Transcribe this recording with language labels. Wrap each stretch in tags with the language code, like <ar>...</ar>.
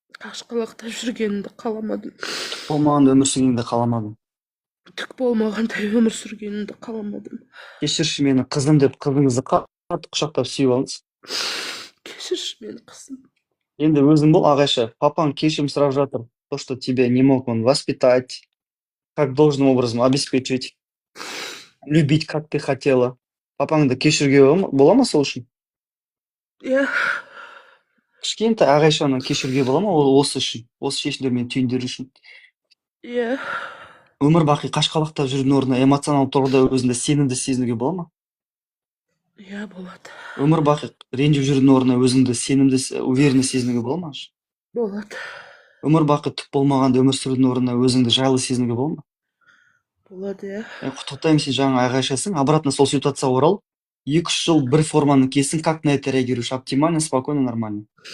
<kk>Қашқалақтап жүргенді қаламадым. Болмаған өмір сүргенді қаламадым. Түк болмағандай өмір сүргенді қаламадым. Кешірші мені, қызым деп, қызыңызды қатты құшақтап сүйіп алыңыз. Кешірші мені, қызым. Енді өзің бол, Ағайша. Папаң кешірім сұрап жатыр.</kk> <ru>То, что тебя не мог он воспитать, как должным образом обеспечить, любить, как ты хотела.</ru> <kk>Папаңды кешіруге бола ма сол үшін? Иә. Кішкентай ағайшаны кешіруге бола ма ол осы үшін, осы шешімдер мен түйіндер үшін? Иә. Өмір бақи қашқалақтап жүрген орнына эмоционалдық тұрғыда өзіңді сенімді сезінуге бола ма? Иә, болады. Өмір бақи ренжіп жүрген орнына өзіңді сенімді,</kk> <ru>уверенно</ru> <kk>сезінуге бола ма? Болады. Өмір бақи түк болмағанда өмір сүрудің орнына өзіңді жайлы сезінуге бола ма? Болады, иә. Құттықтаймын, сен жаңа ағайшасың.</kk> <ru>Обратно</ru> <kk>сол ситуацияға орал. 2-3 жыл бір форманы киесің,</kk> <ru>как на это реагируешь? Оптимально, спокойно, нормально.</ru>